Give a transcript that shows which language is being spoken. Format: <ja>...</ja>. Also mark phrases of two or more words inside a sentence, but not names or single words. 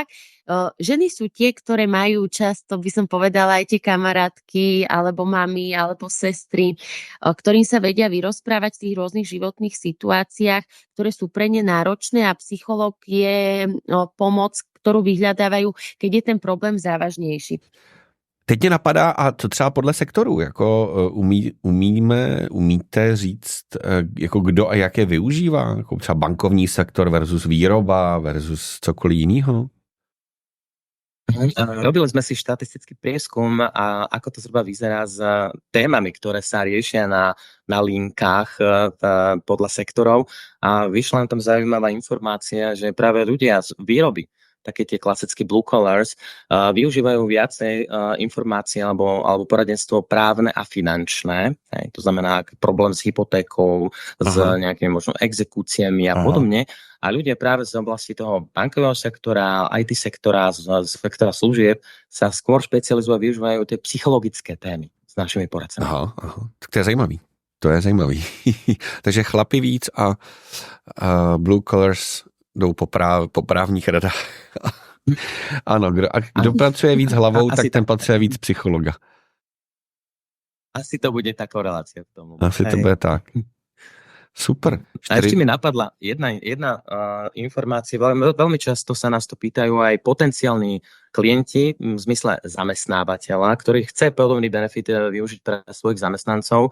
<sk>Ženy sú tie, ktoré majú často, by som povedala, aj tie kamarátky, alebo mami, alebo sestry, ktorým sa vedia vyrozprávať v tých rôznych životných situáciách, ktoré sú pre ne náročné a psychológ je pomoc, ktorú vyhľadávajú, keď je ten problém závažnejší.</sk> <cs>Teď mě napadá, a to třeba podle sektorů, jako umíte říct, jako kdo a jak je využívá, jako třeba bankovní sektor versus výroba versus cokoliv jiného?</cs> <sk>Robili sme si štatistický prieskum a ako to zhruba vyzerá s témami, ktoré sa riešia na linkách podľa sektorov a vyšla nám tam zaujímavá informácia, že práve ľudia z výroby, také tie klasické</sk> <en>blue collars,</en> <sk>využívajú viacej informácií alebo poradenstvo právne a finančné. To znamená problém s hypotékou, s nejakými možno exekúciami a podobne. A ľudia práve z oblasti toho bankového sektora, IT sektora, z sektora služieb sa skôr špecializujú a využívajú tie psychologické témy s našimi poradcami. Aha.</sk> <cs>Tak to je zajímavý. Takže chlapi víc a</cs> <en>blue collars</en> <cs>jdou po právních radách. Ano, kdo pracuje víc hlavou, tak ten patří víc psychologa.</cs> <sk>Asi to bude tá korelácia v tomu. Asi to bude tak. Super. A ešte mi napadla jedna informácia. Veľmi často sa nás to pýtajú aj potenciálni klienti, v zmysle zamestnávateľa, ktorý chce podobný benefit využiť pre svojich zamestnancov.</sk>